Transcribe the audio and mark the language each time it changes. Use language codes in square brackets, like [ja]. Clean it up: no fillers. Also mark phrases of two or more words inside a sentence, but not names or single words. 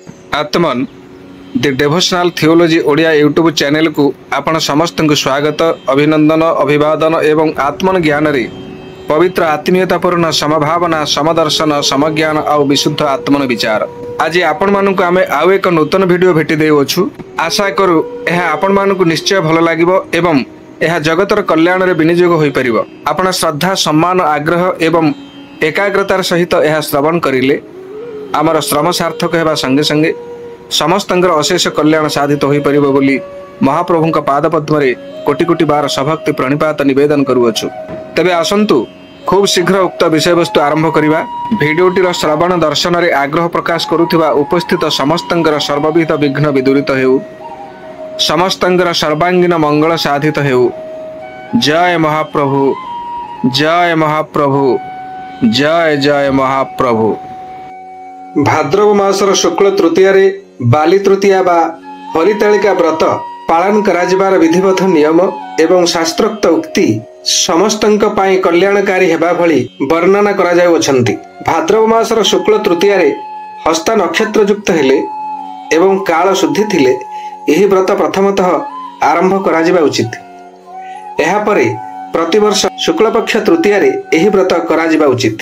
[or] ଆତ୍ମନ ଦି ଡେଭୋଶନାଲ ଥିଓଲୋଜି ଓଡ଼ିଆ ୟୁଟ୍ୟୁବ ଚ୍ୟାନେଲ କୋ ଆପଣ ସମସ୍ତ କୋ ସ୍ୱାଗତ ଅଭିନନ୍ଦନ ଅଭିବାଦନ ଏବଂ ଆତ୍ମନ ଜ୍ଞାନ ରେ ପବିତ୍ର ଆତ୍ମୀୟତାପୂର୍ଣ୍ଣ ସମଭାବନା ସମଦର୍ଶନ ସମଜ୍ଞାନ ଆଉ ବିଶୁଦ୍ଧ ଆତ୍ମନ ବିଚାର ଆଜି ଆପଣ ମାନଙ୍କ ଆମେ ଆଉ ଏକ ନୂତନ ଭିଡିଓ ଭେଟି ଦେଉଛୁ। ଆଶା କରୁ ଏହା ଆପଣ ମାନଙ୍କ ନିଶ୍ଚୟ ଭଲ ଲାଗିବ ଏବଂ ଏହା ଜଗତର କଲ୍ୟାଣ ରେ ବିନିଯୋଗ ହୋଇ ପାରିବ। ଆପଣ ଶ୍ରଦ୍ଧା ସମ୍ମାନ ଆଗ୍ରହ ଏବଂ ଏକାଗ୍ରତାର ସହିତ ଏହା ଶ୍ରବଣ କରିଲେ ଆମର ଶ୍ରମ ସାର୍ଥକ ହେବା ସଙ୍ଗେ ସଙ୍ଗେ ସମସ୍ତଙ୍କର ଅଶେଷ କଲ୍ୟାଣ ସାଧିତ ହୋଇ ପାରିବ ବୋଲି ମହାପ୍ରଭୁଙ୍କ ପାଦ ପଦ୍ମରେ କୋଟି କୋଟି ବାର ସଭକ୍ତି ପ୍ରଣିପାତ ନିବେଦନ କରୁଅଛୁ। ତେବେ ଆସନ୍ତୁ ଖୁବ ଶୀଘ୍ର ଉକ୍ତ ବିଷୟ ବସ୍ତୁ ଆରମ୍ଭ କରିବା। ଭିଡିଓଟିର ଶ୍ରବଣ ଦର୍ଶନ ରେ ଆଗ୍ରହ ପ୍ରକାଶ କରୁଥିବା ଉପସ୍ଥିତ ସମସ୍ତଙ୍କର ସର୍ବବିଧ ବିଘ୍ନ ବିଦୂରିତ ହେଉ, ସମସ୍ତଙ୍କର ସର୍ବାଙ୍ଗୀଣ ମଙ୍ଗଳ ସାଧିତ ହେଉ। ଜୟ ମହାପ୍ରଭୁ, ଜୟ ମହାପ୍ରଭୁ, ଜୟ ଜୟ ମହାପ୍ରଭୁ। ଭାଦ୍ରବ ମାସର ଶୁକ୍ଳ ତୃତୀୟା ରେ ବାଲି ତୃତୀୟା ବା ହରିତାଳିକା ବ୍ରତ ପାଳନ କରାଯିବାର ବିଧିବତ ନିୟମ ଏବଂ ଶାସ୍ତ୍ରୋକ୍ତ ଉକ୍ତି ସମସ୍ତଙ୍କ ପାଇଁ କଲ୍ୟାଣକାରୀ ହେବା ଭଳି ବର୍ଣ୍ଣନା କରା ଯାଉଛନ୍ତି। ଭାଦ୍ରବ ମାସର ଶୁକ୍ଳ ତୃତୀୟା ରେ ହସ୍ତା ନକ୍ଷତ୍ର ଯୁକ୍ତ ହେଲେ ଏବଂ କାଳ ଶୁଦ୍ଧି ଥିଲେ ଏହି ବ୍ରତ ପ୍ରଥମତଃ ଆରମ୍ଭ କରା ଯିବା ଉଚିତ। ଏହା ପରେ ପ୍ରତିବର୍ଷ ଶୁକ୍ଳ ପକ୍ଷ ତୃତୀୟା ରେ ଏହି ବ୍ରତ କରା ଯିବା ଉଚିତ।